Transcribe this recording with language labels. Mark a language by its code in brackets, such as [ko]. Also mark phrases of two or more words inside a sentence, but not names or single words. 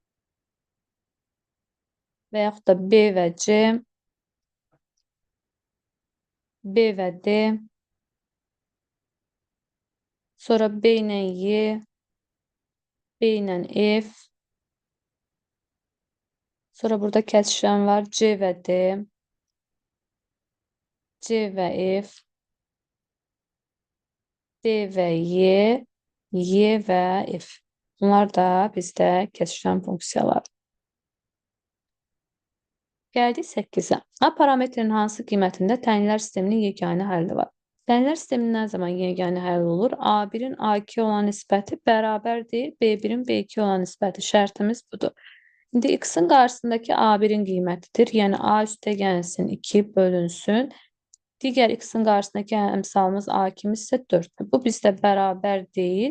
[az] və yaxud da B və C, B və D, sonra B ilə Y, B ilə F, sonra burada kəsişən var C və D, C və F, D və Y, Y və F. Bunlar da bizdə kəsişən funksiyalar. Gəldik 8-ə. A parametrin hansı qiymətində tənlər sisteminin yeganə həlli var? Tənlər sisteminin nə zaman yeganə həlli olur? A1-in A2 olan nisbəti bərabər deyil, B1-in B2 olan nisbəti. Şərtimiz budur. İndi x-in qarşısındakı A1-in qiymətidir. Yəni A üstə gəlsin 2 bölünsün. Digər x-in qarşısındakı əmsalımız A2 isə 4-dür. Bu bizdə bərabər deyil.